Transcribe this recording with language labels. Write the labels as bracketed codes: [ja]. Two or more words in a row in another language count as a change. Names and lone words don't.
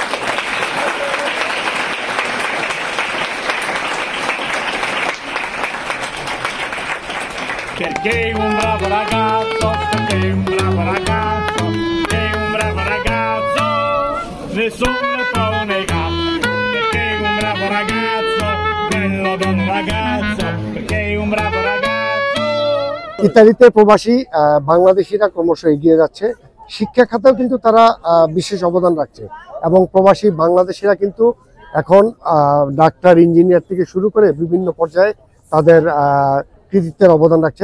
[it] Perché un bravo ragazzo, perché un bravo ragazzo, perché un bravo ragazzo, nessuno ne può negare. Perché un bravo ragazzo, bello bello ragazzo, perché un bravo ragazzo। [bn] ইতালিতে প্রবাসী বাংলাদেশিরা ক্রমশ এগিয়ে যাচ্ছে, শিক্ষা খাতেও কিন্তু তারা বিশেষ অবদান রাখছে এবং প্রবাসী বাংলাদেশিরা কিন্তু এখন ডাক্তার, ইঞ্জিনিয়ার থেকে শুরু করে বিভিন্ন পর্যায়ে তাদের কৃতিত্বের অবদান রাখছে।